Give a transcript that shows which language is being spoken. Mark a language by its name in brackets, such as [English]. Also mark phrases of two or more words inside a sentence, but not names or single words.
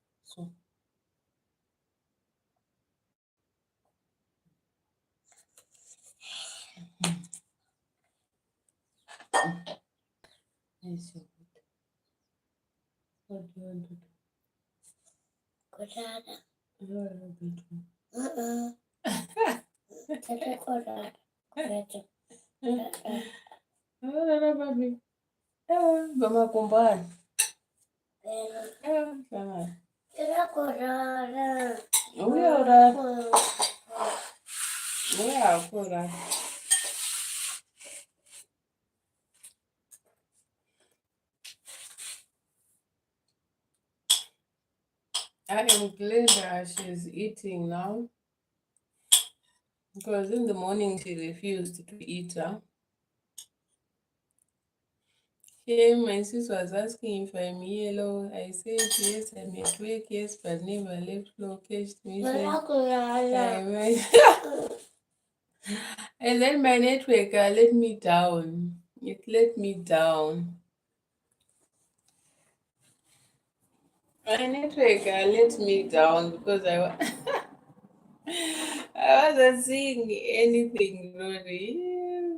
[English] So yes, what do you want to do? [Swahili] Kulala. [English] You are a bedroom. [Swahili] Tata kulala. Kulala. Baby. Mama kumbani. Pero. Sana. Tata kulala. [English] We are alright. I am glad that she's eating now because in the morning she refused to eat. My sister was asking if I'm yellow. I said yes, I'm at work, yes, but never left location. [Swahili] Tata kulala. [English] And then my network let me down. It let me down. My network let me down because I wasn't seeing anything really.